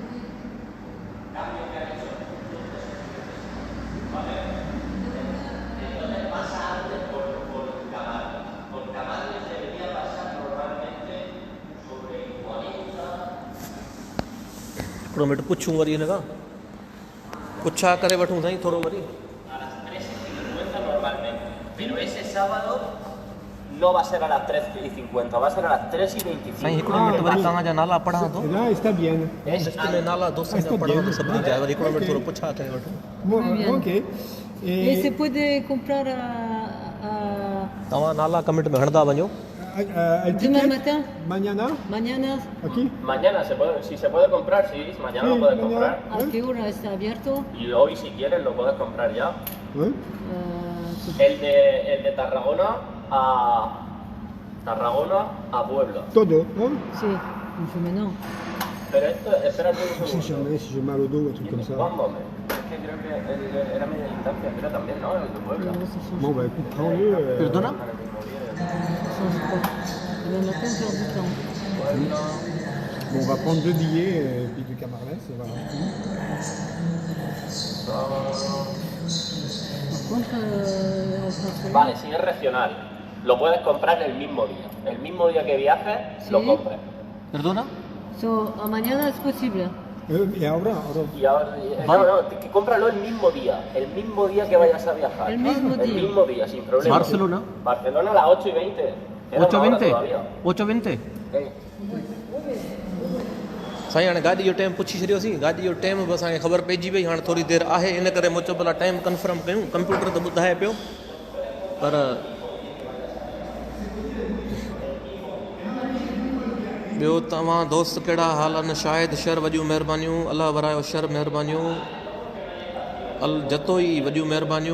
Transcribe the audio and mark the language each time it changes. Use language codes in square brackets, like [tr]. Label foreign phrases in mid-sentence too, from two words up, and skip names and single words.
[sd] हिकिड़ो मिंट पुछूं वरी हिन खां, पुछा करे वठूं साईं थोरो वरी। [es] Pero ese sábado no va a ser a las 3:50, va a ser a las 3:25. [sd] साईं हिकिड़ो मिंट वरी तव्हांजा नाला पढ़ां थो। [es] Là, está bien. [sd] लिस्ट में नाला दोस्तनि जा पढ़ां थो सभिनी जा। वरी हिकिड़ो मिंट थोरो पुछा करे वठूं। [es] Muy bien. Ok. Y se puede comprar [sd] तव्हां नाला कमेंट में हणंदा वञो। [es] El demain ticket, matin, mañana, mañana, aquí. Mañana si se puede comprar, sí, mañana lo puedes comprar. ¿a qué hora está abierto? Y hoy si quieres lo puedes comprar ya. ¿Eh? El de Tarragona a Puebla. Todo, ¿no? Sí, maintenant. Pero esto, espérate un Si segundo. [fr] j'ai mal au dos, un truc comme ça. Un moment. [es] Es que creo que era media distancia, pero también, ¿no? El de Puebla. [fr] Alors, ça change. Bon, bah écoute, prends-le. [es] Perdona? [fr] Ça change pas. Demain matin, on perd du temps. Bon, on va prendre 2 billets et puis du Camarles, et voilà. Par contre, en français, [es] Vale, si es regional, lo puedes comprar el mismo día. El mismo día que viajes, lo Sí. compras. Perdona? so, mañana es posible. Y ahora, Y ahora, no, que cómpralo el mismo día que vayas a viajar. El mismo El día. mismo día, sin problema. Barcelona. Barcelona a las 8:20. Queda una hora todavía. 8:20 Eh. [sd] साईं हाणे गाॾी जो टाइम पुछी छॾियोसीं गाॾी जो टाइम बि असांखे ख़बर पइजी वई हाणे थोरी देरि आहे इन करे मूं चयो भला [en] time confirm [sd] कयूं कंप्यूटर त ॿुधाए पियो पर ॿियो तव्हां दोस्त कहिड़ा हाल आहिनि शाहिद शर वॾियूं महिरबानियूं अलाह वरायो शर महिरबानियूं अल जतोई वॾियूं महिरबानियूं